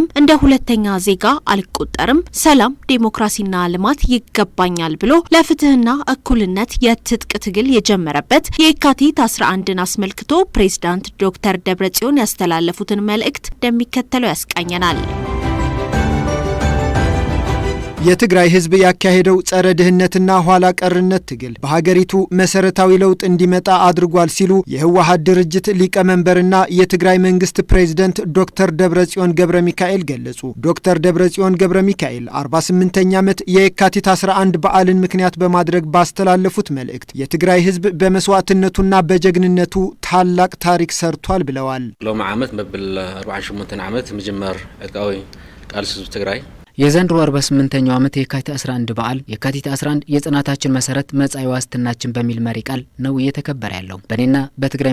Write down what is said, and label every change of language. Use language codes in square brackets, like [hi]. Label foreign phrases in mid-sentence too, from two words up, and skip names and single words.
[am] እንደ ሁለተኛ ዜጋ አልቆጠርም፣ ሰላም ዴሞክራሲና ልማት ይገባኛል ብሎ ለፍትህና እኩልነት የትጥቅ ትግል የጀመረበት የካቲት 11ን አስመልክቶ ፕሬዝዳንት ዶክተር ደብረጽዮን ያስተላለፉትን መልእክት እንደሚከተለው ያስቃኘናል። የትግራይ ህዝብ ያካሄደው ጸረ ድህነትና ኋላ ቀርነት ትግል በሀገሪቱ መሰረታዊ ለውጥ እንዲመጣ አድርጓል ሲሉ የህወሓት ድርጅት ሊቀመንበርና የትግራይ መንግስት ፕሬዝዳንት ዶክተር ደብረጽዮን ገብረሚካኤል ገለጹ። ዶክተር ደብረጽዮን ገብረሚካኤል 48ኛ ዓመት የካቲት 11 በዓልን ምክንያት በማድረግ ባስተላለፉት መልእክት የትግራይ ህዝብ በመስዋዕትነቱና በጀግንነቱ ታላቅ ታሪክ ሰርቷል ብለዋል። [ti] ሎም ዓመት መብል 48 ዓመት መጀመር ዕጥቃዊ ቃልስ ህዝብ ትግራይ [am] የዘንድሮ 48ኛው ዓመት የካቲት 11 በዓል የካቲት 11 የጽናታችን መሰረት መጻኢ ዋስትናችን በሚል መሪ ቃል ነው እየተከበረ ያለው። በእኔና በትግራይ